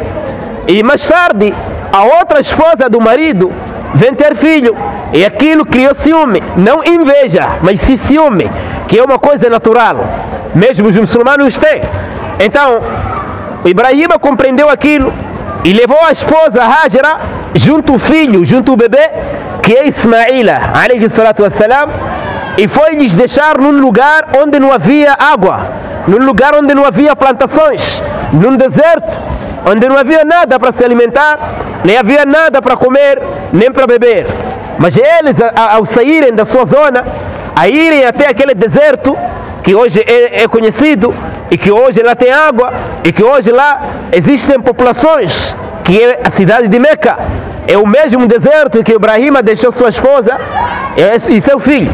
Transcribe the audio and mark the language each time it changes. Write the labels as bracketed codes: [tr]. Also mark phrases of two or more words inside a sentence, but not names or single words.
[pt] E mais tarde, a outra esposa do marido vem ter filho, e aquilo criou ciúme, não inveja, mas sim ciúme, que é uma coisa natural, mesmo os muçulmanos têm. Então, Ibrahim compreendeu aquilo e levou a esposa Hajra junto ao filho, junto ao bebê, que é Ismaila, [ar] عليه الصلاة والسلام, [pt] e foi lhes deixar num lugar onde não havia água, num lugar onde não havia plantações, num deserto, onde não havia nada para se alimentar, nem havia nada para comer, nem para beber. Mas eles, ao saírem da sua zona, a irem até aquele deserto, que hoje é conhecido, e que hoje lá tem água, e que hoje lá existem populações, que é a cidade de Meca, é o mesmo deserto que Ibrahim deixou sua esposa e seu filho.